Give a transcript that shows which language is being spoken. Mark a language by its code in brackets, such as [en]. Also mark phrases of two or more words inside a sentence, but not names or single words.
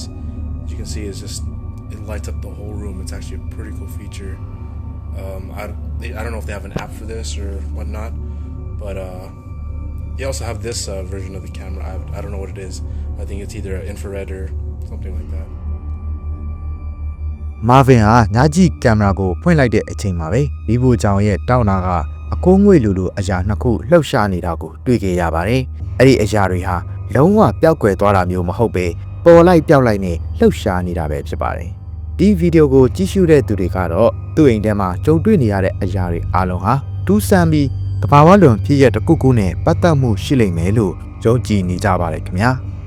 [en] As you can see, it lights up the whole room. It's actually a pretty cool feature. I don't know if they have an app for this or whatnot, but they also have this version of the camera. I don't know what it is. I think it's either infrared or something like that. [my] Marvin ဟာညကြည့်ကင်မရာကိုဖွင့်လိုက်တဲ့အချိန်မှာပဲဒီဘူကြောင်ရဲ့တောင်းတာကအကိုးငွေလိုအရာနှစ်ခုလှုပ်ရှားနေတာကိုတွေ့ခဲ့ရပါတယ်။အဲ့ဒီအရာတွေဟာလုံးဝပျောက်ကွယ်သွားတာမျိုးမဟုတ်ပဲပေါ်လိုက်ပျောက်လိုက်နဲ့လှုပ်ရှားနေတာပဲဖြစ်ပါတယ်။ဒီဗီဒီယိုကိုကြည့်ရှုတဲ့သူတွေကတော့သူ့အိမ်ထဲမှာကြုံတွေ့နေရတဲ့အရာတွေအားလုံးဟာတူးဆန်းပြီးတဘာဝလွန်ဖြစ်ရတဲ့တစ်ခုနဲ့ပတ်သက်မှုရှိလိမ့်မယ်လို့ယုံကြည်နေကြပါတယ်ခင်ဗျာ။